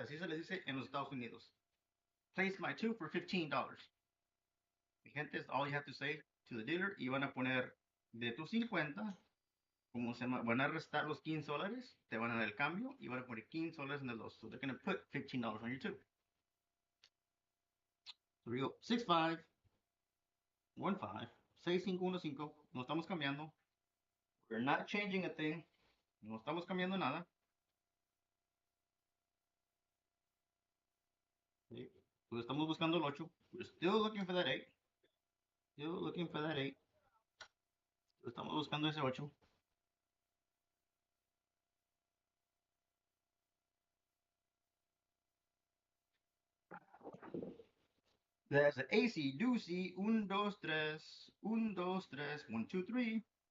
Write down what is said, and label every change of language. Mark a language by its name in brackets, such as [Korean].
[Spanish] Así se le dice en los Estados Unidos. [English] Place my 2 for $15. [Spanish] Mi gente, es [English] all you have to say to the dealer [Spanish] y van a poner de tus 50, como se van a restar los $15, te van a dar el cambio y van a poner $15 en el 2. [English] So they're going to put $15 on your 2. So we go 6-5, 1-5, 6-5-1-5. [Spanish] No estamos cambiando. [English] We're not changing a thing. [Spanish] No estamos cambiando nada. ¿Sí? Pues estamos buscando el 8. [English] We're still looking for that 8. Still looking for that 8. [Spanish] Estamos buscando ese 8. [English] That's an AC doozy. 1, 2, 3. 1, 2, 3. 1, 2, 3.